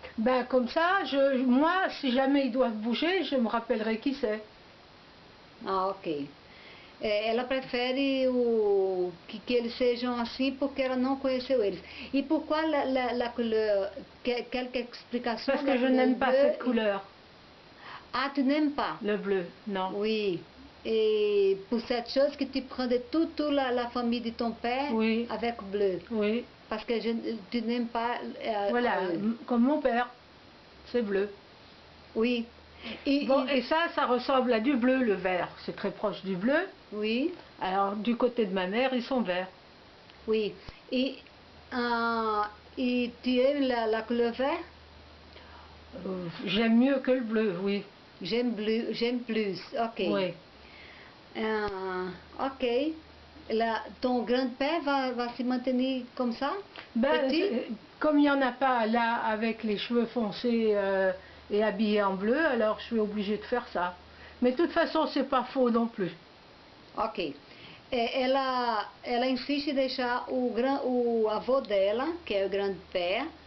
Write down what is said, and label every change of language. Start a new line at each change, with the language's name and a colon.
French: Ben comme ça, moi, si jamais ils doivent bouger, je me rappellerai qui c'est. Ah, ok.
Portuguese: Ela prefere que eles sejam assim porque ela não conheceu eles.
French: E pourquoi la couleur? Quelques explications? Parce que je n'aime pas cette couleur. Ah, tu n'aimes pas? Le bleu, non. Oui. Et pour cette chose que tu prends de toute la famille de ton père oui. avec bleu. Oui. Parce que tu n'aimes pas... voilà, comme mon père, c'est bleu. Oui. Bon, et ça ressemble à du bleu, le vert. C'est très proche du bleu. Oui. Alors, du côté de ma mère, ils sont verts. Oui. Et tu aimes la couleur vert? J'aime mieux que le bleu, oui. J'aime plus, ok. Oui. Ok. Ton grand-père va se maintenir comme ça? Ben, comme il n'y en a pas là avec les cheveux foncés et habillé en bleu, alors je suis obligée de faire ça. Mais de toute façon, c'est pas faux non plus. Ok.
Portuguese: Ela insiste em deixar o avô dela, que é o grand-père,